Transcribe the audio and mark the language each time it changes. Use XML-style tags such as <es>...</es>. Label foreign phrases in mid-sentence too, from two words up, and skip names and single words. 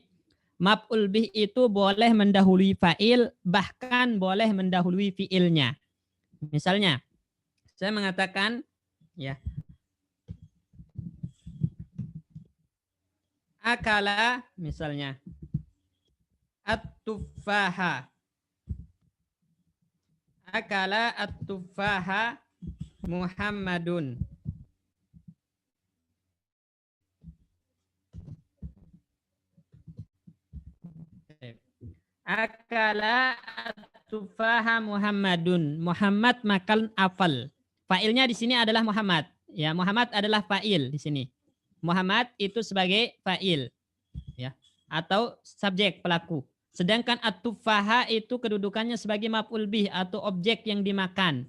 <ar>مفعول به</ar> <id>itu boleh mendahului fa'il, bahkan boleh mendahului fi'ilnya. Misalnya, saya mengatakan, ya, akala, misalnya, at-tufaha.</id> <ar>أكل التفاحة محمدٌ. أكل التفاحة محمدٌ.</ar> <id>Muhammad makan apel. Fa'ilnya di sini adalah Muhammad. Ya, Muhammad adalah fa'il di sini. Muhammad itu sebagai fa'il, ya, atau subjek pelaku. Sedangkan at-tufaha itu kedudukannya sebagai</id> <ar>مفعول به</ar> <id>atau objek yang dimakan.</id>